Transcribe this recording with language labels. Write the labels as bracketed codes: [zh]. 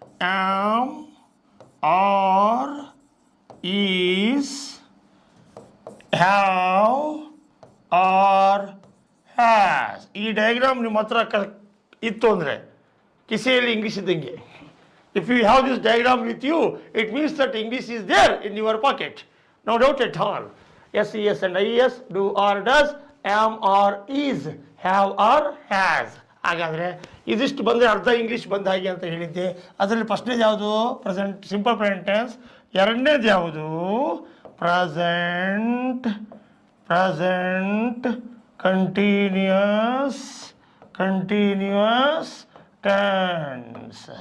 [en] Am, are, is, have, are, has. [kn] ಈ diagram ನಿಮ್ಮ ಹತ್ರ ಇತ್ತು ಅಂದರೆ ಕಿಸೆಯಲ್ಲಿ ಇಂಗ್ಲೀಷ್ ಇದ್ದಂಗೆ. [en] If you have this diagram with you, it means that English is there in your pocket. No doubt at all. Yes, yes, and IES, do or does, am or is, have or has. [kn] ಹಾಗಾದರೆ ಇದಿಷ್ಟು ಬಂದರೆ ಅರ್ಧ English ಬಂದ ಹಾಗೆ ಅಂತ ಹೇಳಿದ್ದೆ. ಅದರಲ್ಲಿ ಫಸ್ಟ್ನೇದು ಯಾವುದು? Present, simple present tense. ಎರಡನೇದು ಯಾವುದು? Present, present continuous, continuous tense.